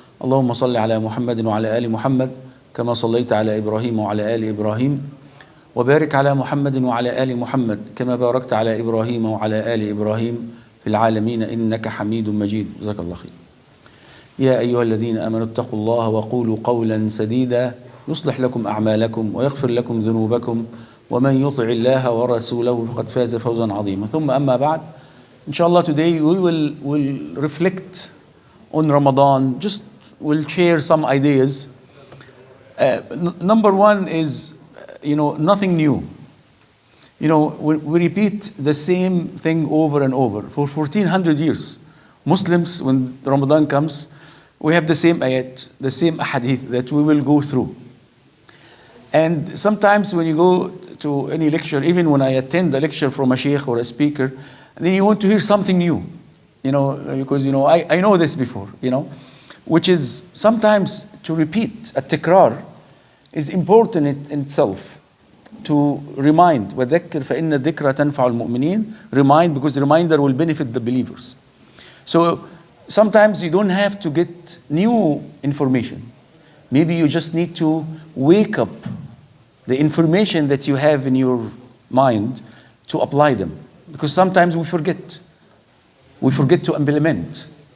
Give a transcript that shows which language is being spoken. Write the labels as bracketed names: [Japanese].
[Arabic] اللهم صل على محمد وعلى آل محمد كما صليت على إبراهيم وعلى آل إبراهيم، وبارك على محمد وعلى آل محمد كما باركت على إبراهيم وعلى آل إبراهيم في العالمين إنك حميد مجيد. جزاك الله خير. يا أيها الذين آمنوا اتقوا الله وقولوا قولا سديدا يصلح لكم أعمالكم ويغفر لكم ذنوبكم ومن يطع الله ورسوله فقد فاز فوزا عظيما. ثم أما بعد, [English] inshallah, today we will reflect on Ramadan. Just we'll share some ideas. Number one is, nothing new. We repeat the same thing over and over. For 1400 years, Muslims, when Ramadan comes, we have the same ayat, the same ahadith that we will go through. And sometimes when you go to any lecture, even when I attend a lecture from a sheikh or a speaker, then you want to hear something new, because I know this before, which is sometimes to repeat. At-tikrar is important in itself. To remind, [Arabic] وَذَكِّرْ فَإِنَّ الذِّكْرَ تَنْفَعُ الْمُؤْمِنِينَ. [English] Remind, because the reminder will benefit the believers. So sometimes you don't have to get new information. Maybe you just need to wake up the information that you have in your mind to apply them. Because sometimes we forget. We forget to implement.